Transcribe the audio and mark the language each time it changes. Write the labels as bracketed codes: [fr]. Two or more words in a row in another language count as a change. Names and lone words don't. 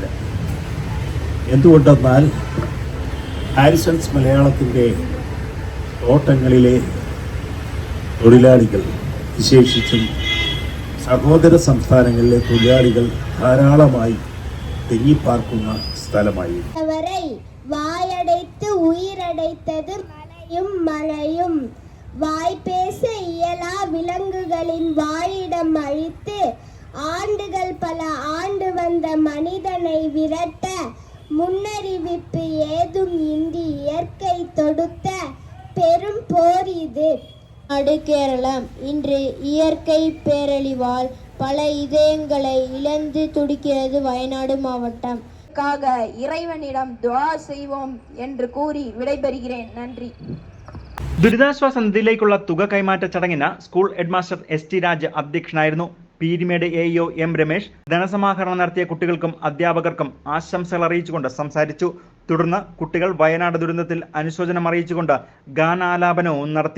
[ml] എന്തുകൊണ്ടെന്നാൽ ഹാരിസൺസ് മലയാളത്തിൻ്റെ തോട്ടങ്ങളിലെ തൊഴിലാളികൾ, വിശേഷിച്ചും സഹോദര സംസ്ഥാനങ്ങളിലെ തൊഴിലാളികൾ ധാരാളമായി തിങ്ങിപ്പാർക്കുന്ന സ്ഥലമായി. [ta] வாயடைத்து உயிரடைத்தது மலையும் மழையும், வாய் பேச இயலா விலங்குகளின் வாழிடம் அழித்து ஆண்டுகள் பல ஆண்டு வந்த மனிதனை விரட்ட முன்னறிவிப்பு ஏதும் இன்றி இயற்கை தொடுத்த பெரும் போர் இது. கேரளம் இன்று இயற்கை பேரழிவால் பல இதயங்களை இழந்து துடிக்கிறது வயநாடு மாவட்டம். இறைவனிடம் துஆ செய்வோம் என்று கூறி விடைபெறுகிறேன். நன்றி. [ml] ദുരിതാശ്വാസ നിധിയിലേക്കുള്ള തുക കൈമാറ്റ ചടങ്ങിന് [en] school headmaster [ml] ST രാജ് അധ്യക്ഷനായിരുന്നു. പീരുമേട് AEO M രമേശ് ധനസമാഹരണം നടത്തിയ കുട്ടികൾക്കും അധ്യാപകർക്കും ആശംസകൾ അറിയിച്ചുകൊണ്ട് സംസാരിച്ചു. തുടർന്ന് കുട്ടികൾ വയനാട് ദുരന്തത്തിൽ അനുശോചനം അറിയിച്ചുകൊണ്ട് ഗാനാലാപനവും നടത്തി.